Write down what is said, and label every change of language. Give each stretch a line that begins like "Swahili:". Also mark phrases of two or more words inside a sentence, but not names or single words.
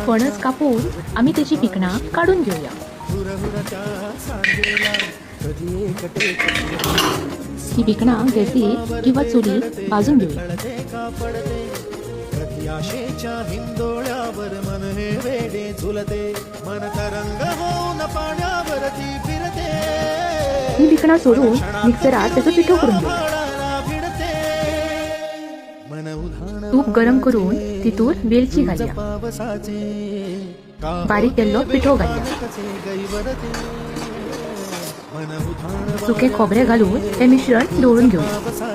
Konkani: फणस कापून आम्ही त्याची पिकणा काढून घेऊया। ही पिकणा गॅसीत किंवा चुलीत भाजून घेऊया।
Marathi: आशेच्या हिंदोळ्यावर मन हे वेडे झुलते, मन तरंग होऊन पाण्यावरती फिरते।
Konkani: ही पिकणा सोडून मिक्सरात त्याचं पिठो करून घेऊया। तूप गरम करून तितून वेलची घालूया, बारीक केल्लो पिठो घालूया, सुके खोबरे घालून हे मिश्रण ढवळून घेऊया।